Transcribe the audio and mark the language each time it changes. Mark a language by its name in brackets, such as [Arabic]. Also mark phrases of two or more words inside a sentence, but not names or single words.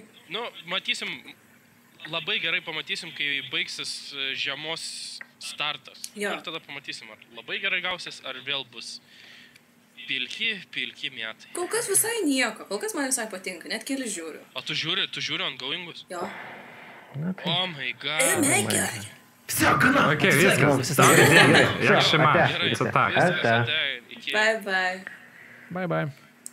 [Lithuanian] Nu, matysim, labai gerai pamatysim, kai baigsis žiemos startas. Jo. Ir tada pamatysim, ar labai gerai gausis, ar vėl bus pilki metai. Kol kas visai nieko, kol kas man visai patinka, net keli žiūriu. O tu žiūri ongoingus? Jo. [English] Oh my god. [Lithuanian] Mega. Ok, viskas. Tau dėdė. Jak šima. Ate. Gerai. [Ukrainian] Це так. [Lithuanian] Viskas, Ate. ate. Iki. [English] Bye bye. Bye bye.